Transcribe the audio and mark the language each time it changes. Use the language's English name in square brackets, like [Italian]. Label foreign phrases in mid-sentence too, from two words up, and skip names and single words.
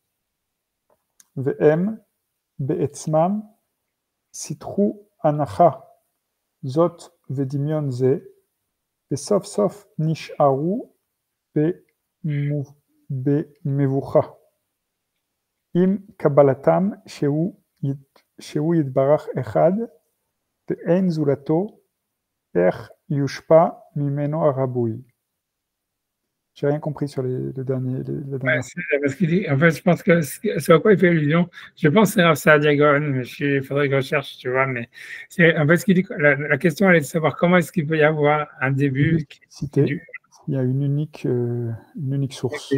[Hebrew] והם בעצמם סיתחו הנחה זאת ודמיון זה, וסוף סוף נשארו במבוכה. עם קבלתם שהוא יתברך אחד, ואין זולתו, איך יושפע ממנו הריבוי. [French] J'ai rien compris sur les dernières. Parce qu'il dit, en fait, je pense que ce à quoi il fait allusion, je pense que c'est Rav Saadia Gaon, mais il faudrait que je recherche, tu vois, mais en fait, ce qu'il dit, la question, elle est de savoir comment est-ce qu'il peut y avoir un début Cité, il y a une unique source.